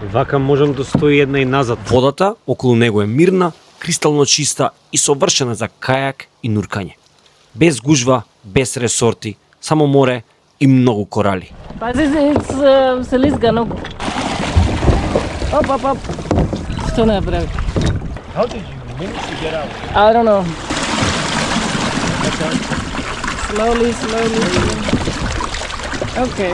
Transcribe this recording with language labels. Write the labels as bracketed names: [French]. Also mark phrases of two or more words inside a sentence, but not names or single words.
[Macedonian] Вака можам да стои една и назад. Водата околу него е мирна, кристално чиста и совршена за кајак и нуркање. Без гужва, без ресорти, само море и многу корали. Пази се лизга ногу. Оп. Што направи? [English] How did you manage to get out? I don't know. Slowly. Okay.